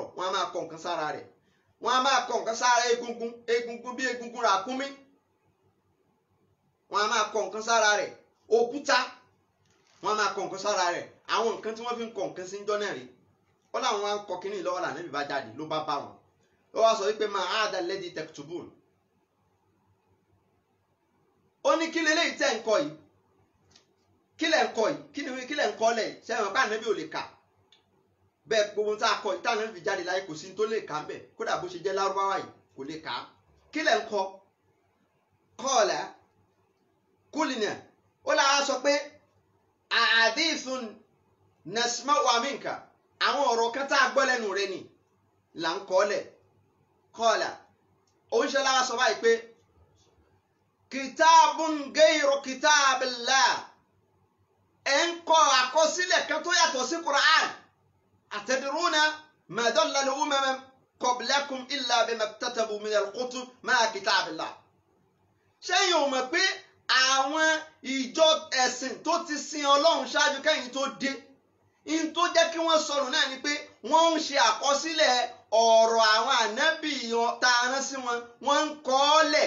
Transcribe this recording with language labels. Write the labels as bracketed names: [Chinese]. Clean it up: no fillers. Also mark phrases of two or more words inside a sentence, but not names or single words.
[Yoruba] wọ́n á máa kọ nǹkan sára rẹ̀. wọ́n á máa kọ nǹkan sára egungun bí egungun ràkúnmí. wọ́n á máa kọ nǹkan sára rẹ̀. òkúta wọ́n á máa kọ nǹkan sára rẹ̀. àwọn nǹkan tí wọ́n fi ń kọ nǹkan sí ń jọ́ náà rí. ó láwọn wá ń kọ kínní lọ́wọ́ là níbi bá jáde ló bá bá wọn. ó wá sọ wípé [Arabic] ما هذا الذي تكتبون. [Yoruba] ó ní kí leléyìí tẹ̀ ń kọ yìí, kí lẹ̀ ń kọ yìí, kí lẹ̀ ń kọ́ lẹ̀ ṣe àwọn ká ànábì ò lè kà. bẹ́ẹ̀ gbogbo tá a kọ yìí tá ànábì fi jáde láyé kò sí tó lè kà ń bẹ̀, kódà bó ṣe jẹ́ lárúbáwá yìí kò lè kà á. kí lẹ̀ ń kọ? [Arabic] قال قلنا. [Yoruba] ó láwa sọ pé [Arabic] أحاديث نسمعها منك, [Yoruba] àwọn ọ̀rọ̀ kan tá a gbọ́ lẹ́nu rẹ ni là ń kọ́ lẹ̀. qala oúnjẹ láwa sọ báyìí pé [Arabic] كتاب غير كتاب الله, [Yoruba] ẹ̀ ń kọ àkọsílẹ̀ kan tó yàtọ̀ sí Qur'an. [Arabic] أتدرون ما أضل الأمم قبلكم إلا بما اكتتبوا من الكتب مع كتاب الله. [Yoruba] ṣẹ́yìn ò mọ̀ pé àwọn ìjọ ẹ̀sìn tó ti sin Ọlọ́run ṣáájú kẹ́yìn tó dé, in tó jẹ́ kí wọ́n sọ̀rọ̀ náà ni pé wọ́n ń ṣe àkọsílẹ̀ ọ̀rọ̀ àwọn ànábì tá a rán sí wọn, wọ́n ń kọ ọ́ lẹ̀.